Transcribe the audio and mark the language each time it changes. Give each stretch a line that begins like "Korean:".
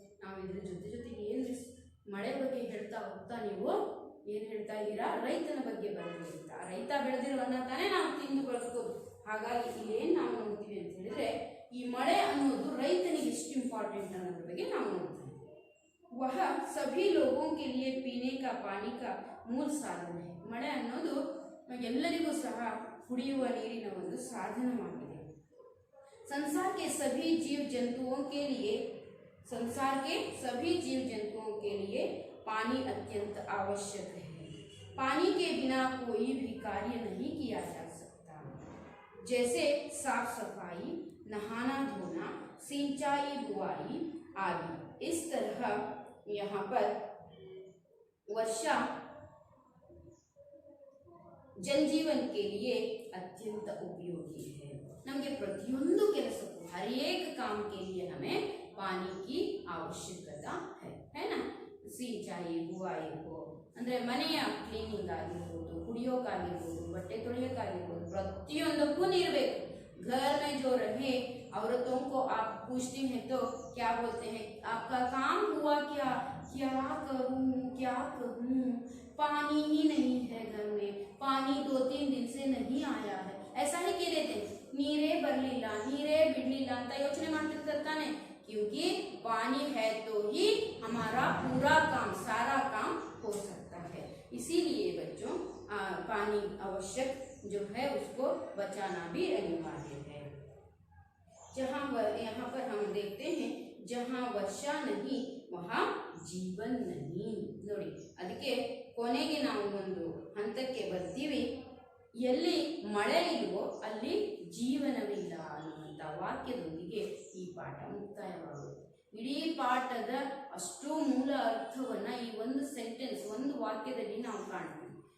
Kannada: ನಾವು ಇದ್ರ ಜೊತೆಗೆ ಏನು ಮಳೆ ಬಗ್ಗೆ ಹೇಳ್ತಾ ಹೋಗ್ತಾ ನೀವು ಏನು ಹೇಳ್ತಾ ಇದ್ದೀರಾ, ರೈತನ ಬಗ್ಗೆ ಬರಲಿ ಅಂತ. ರೈತ ಬೆಳೆದಿರೋನ್ನ ತಾನೇ ನಾವು ತಿಂದು ಬಳಸ್ಕೋದು. ಹಾಗಾಗಿ ಇಲ್ಲೇನು ನಾವು ನೋಡ್ತೀವಿ ಅಂತ ಹೇಳಿದ್ರೆ, ಈ ಮಳೆ ಅನ್ನೋದು ರೈತನಿಗೆ ಎಷ್ಟು ಇಂಪಾರ್ಟೆಂಟ್ ಅನ್ನೋದ್ರ ಬಗ್ಗೆ ನಾವು ನೋಡ್ತೀವಿ.
Hindi: ವಹ ಸಭಿ ಲೋಗों के लिए पीने का पानी का
Kannada: ಮೂಲ ಸಾಧನ. ಮಳೆ ಅನ್ನೋದು ಎಲ್ಲರಿಗೂ ಸಹ ಕುಡಿಯುವ ನೀರಿನ ಒಂದು ಸಾಧನವಾಗಿದೆ.
Hindi: संसार के सभी जीव जंतुओं के लिए पानी अत्यंत आवश्यक है. पानी के बिना कोई भी कार्य नहीं किया जा सकता. जैसे साफ सफाई, नहाना धोना, सिंचाई, बुआई आदि. इस तरह यहाँ पर वर्षा जनजीवन के लिए अत्यंत उपयोगी है.
Kannada: नಮಗೆ ಪ್ರತಿಯೊಂದು ಕೆಲಸಕ್ಕೂ
Hindi: हर एक काम के लिए हमें पानी की आवश्यकता है ना.
Kannada: ಸಿಂಚಾಯಿ ಬುವಾಯಿ ಅಂದರೆ ಮನೆಯ ಕ್ಲೀನಿಂಗ್ ಆಗಿರ್ಬೋದು, ಕುಡಿಯೋಕ್ಕಾಗಿರ್ಬೋದು, ಬಟ್ಟೆ ತೊಳೆಯೋಕ್ಕಾಗಿರ್ಬೋದು, ಪ್ರತಿಯೊಂದಕ್ಕೂ ನೀರು ಬೇಕು.
Hindi: घर में जो रहे औरतों को आप पूछते हैं तो क्या बोलते हैं, आपका काम हुआ क्या, क्या करूं, पानी ही नहीं है घर में, पानी 2-3 दिन से नहीं आया है, ऐसा ही कह देते हैं.
Kannada: ನೀರೇ ಬರಲಿಲ್ಲ, ನೀರೇ ಬಿಡಲಿಲ್ಲ ಅಂತ ಯೋಚನೆ ಮಾಡ್ತಿರ್ತಾರೆ ತಾನೆ.
Hindi: क्योंकि पानी है तो ही हमारा पूरा काम, सारा काम हो सकता है. इसीलिए बच्चों पानी आवश्यक जो है उसको बचाना भी अनिवार्य है. यहाँ पर हम देखते हैं जहाँ वर्षा नहीं वहाँ जीवन नहीं.
Kannada: ನೋಡಿ, ಅದಕ್ಕೆ ಕೊನೆಗೆ ನಾವು ಒಂದು ಹಂತಕ್ಕೆ ಬರ್ತೀವಿ, ಎಲ್ಲಿ ಮಳೆ ಇಲ್ವೋ ಅಲ್ಲಿ ಜೀವನವಿಲ್ಲ ಅನ್ನುವಂಥ ವಾಕ್ಯದೊಂದಿಗೆ ಈ ಪಾಠ ಮುಕ್ತಾಯವಾಗುತ್ತೆ. ಇಡೀ ಪಾಠದ ಅಷ್ಟು ಮೂಲ ಅರ್ಥವನ್ನ ಈ ಒಂದು ಸೆಂಟೆನ್ಸ್, ಒಂದು ವಾಕ್ಯದಲ್ಲಿ ನಾವು ಕಾಣ್ತೀವಿ.